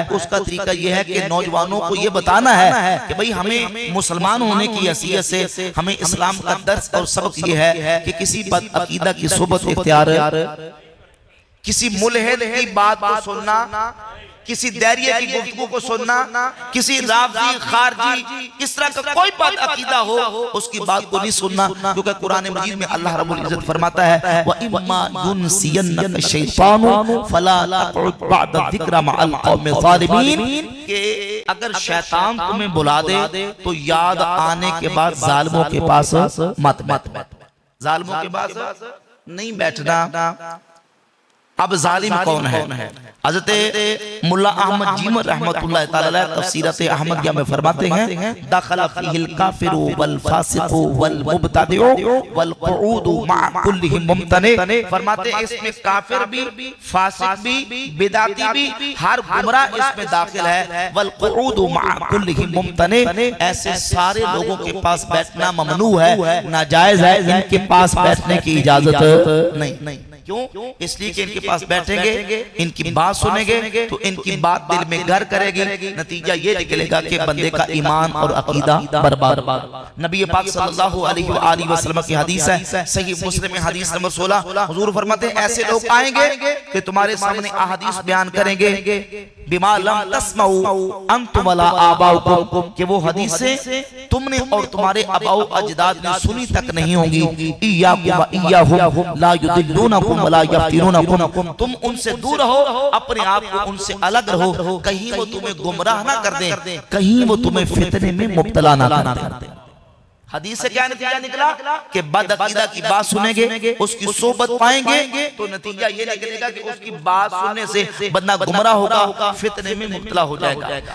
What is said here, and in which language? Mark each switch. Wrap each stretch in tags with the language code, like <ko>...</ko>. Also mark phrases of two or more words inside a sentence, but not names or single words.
<ur>اس کا طریقہ یہ ہے کہ نوجوانوں کو یہ بتانا ہے کہ بھائی ہمیں مسلمان ہونے کی حیثیت سے ہمیں اسلام کا درس اور سبق یہ ہے کہ کسی بد عقیدہ کی صحبت اختیار, کسی ملحد کی بات کو سننا، کسی دہریے کی گفتگو کو سننا، کسی رافضی خارجی اس طرح کا کوئی بد عقیدہ ہو اس کی بات کو نہیں سننا، کیونکہ قرآن مجید میں اللہ رب العزت فرماتا ہے</ur> <ar>وإما ينسينك الشيطان فلا تقعد بعد الذكرى مع القوم الظالمين,</ar> <ur>کہ اگر شیطان تمہیں بلا دے تو یاد آنے کے بعد ظالموں کے پاس مت ظالموں کے پاس نہیں بیٹھنا. اب ظالم کون ہے؟ حضرت ملا احمد جیون</ur> <ar>رحمۃ اللہ تعالیٰ علیہ</ar> <ur>تفسیرات احمدیہ میں فرماتے ہیں</ur> <ar>دخل فيه الكافر والفاسق والمبتدع والقعود مع كلهم ممتنع,</ar> <ur>فرماتے ہیں اس میں کافر بھی، فاسق بھی، بدعتی بھی، ہر گمراہ اس میں داخل ہے.</ur> <ar>والقعود مع كلهم ممتنع,</ar> <ur>ایسے سارے لوگوں کے پاس بیٹھنا ممنوع ہے، ناجائز ہے، ان کے پاس بیٹھنے کی اجازت نہیں۔ کیوں? اس لیے کہ ان کے پاس بیٹھیں گے، ان کی بات سنیں گے تو ان کی بات دل میں گھر کرے گی، نتیجہ یہ نکلے گا کہ بندے کا ایمان اور عقیدہ برباد. نبی پاک</ur> <ar>صلى الله عليه وسلم</ar> <ur>کی حدیث ہے، صحیح مسلم میں حدیث نمبر 16، حضور فرماتے ہیں ایسے لوگ آئیں گے کہ تمہارے سامنے احادیث بیان کریں گے</ur> <ar>بما لم تسمعوا أنتم ولا آباؤكم,</ar> <ur>کہ وہ حدیثیں تم نے اور تمہارے آباؤ اجداد نے سنی تک نہیں ہوں گی.</ur> <ar>إياكم وإياهم لا يضلونكم ولا يفتنونكم,</ar> <ur>تم ان سے دور رہو، اپنے آپ کو ان سے الگ رہو، کہیں وہ تمہیں گمراہ نہ کر دیں، کہیں وہ تمہیں فتنے میں مبتلا نہ کر دیں. حدیث سے کیا نتیجہ نکلا کہ بد عقیدہ کی بات سنیں گے، اس کی صحبت پائیں گے تو نتیجہ یہ نکلے گا کہ اس کی بات سننے سے بندہ گمراہ ہوگا، فتنے میں مبتلا ہو جائے گا.</ur>